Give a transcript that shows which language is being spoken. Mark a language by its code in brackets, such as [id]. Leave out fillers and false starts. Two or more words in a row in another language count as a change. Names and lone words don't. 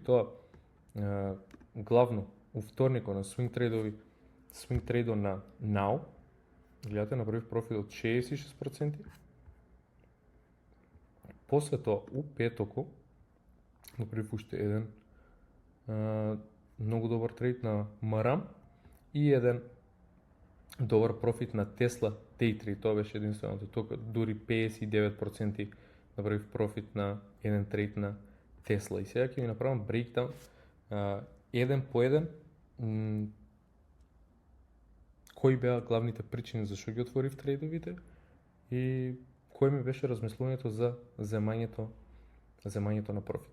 [mk] Тоа главно у вторникот на swing трейдот на Now, гледате, направив профит од 66%. После тоа у петокот направив уште еден многу добар трейд на Maram и еден добар профит на [en] Tesla day trade. [mk] Тоа беше единственото. Тука дури 59% направив профит на еден трейд на Tesla. И сега ќе ви направам breakdown еден по еден кои беа главните причини за што ги отворив трейдовите и кој ми беше размислувањето за земањето на профит.